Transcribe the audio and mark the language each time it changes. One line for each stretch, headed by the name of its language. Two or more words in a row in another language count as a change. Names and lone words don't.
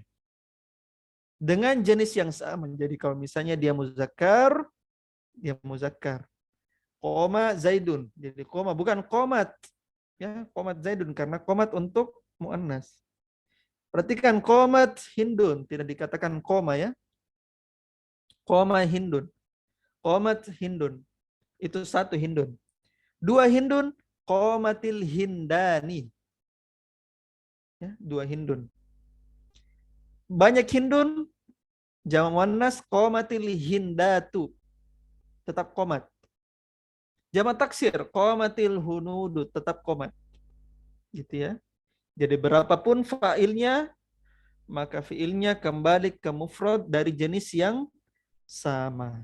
Indonesian: Dengan jenis yang sama. Jadi kalau misalnya dia muzakkar.
Arabic: Qoma Zaidun.
Indonesian: Jadi koma bukan qomat. Ya,
Arabic: qomat Zaidun
Indonesian: karena qomat untuk muannas. Perhatikan
Arabic: qomat Hindun
Indonesian: tidak dikatakan koma ya.
Arabic: Qoma Hindun. Qomat Hindun.
Indonesian: Itu satu Hindun. Dua Hindun,
Arabic: qomatil Hindani.
Indonesian: Ya, dua Hindun. Banyak Hindun, jamak muannas
Arabic: qomatil Hindatu.
Indonesian: Tetap qomat. Jamak taksir,
Arabic: qomatil Hunudu.
Indonesian: Tetap qomat. Gitu ya. Jadi berapapun fa'ilnya, maka fi'ilnya kembali ke mufrad dari jenis yang sama.